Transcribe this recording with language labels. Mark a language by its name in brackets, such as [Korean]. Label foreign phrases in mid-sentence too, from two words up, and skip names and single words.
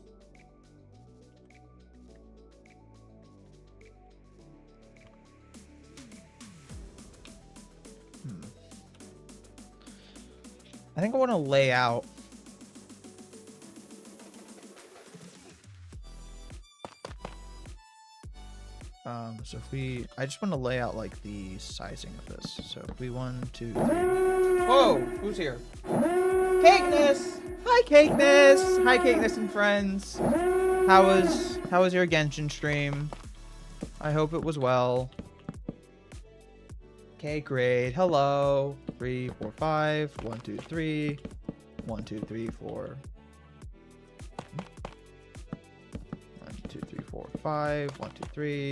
[English] I think I want to lay out so if I just want to lay out like the sizing of this. So if we 1, 2, 3. Whoa, who's here? Cakeness! Hi Cakeness! Hi Cakeness and friends. How was your Genshin stream? I hope it was well. Okay, great. Hello. 3, 4, 5. 1, 2, 3. 1, 2, 3, 4. 1, 2, 3, 4, 5. 1, 2, 3.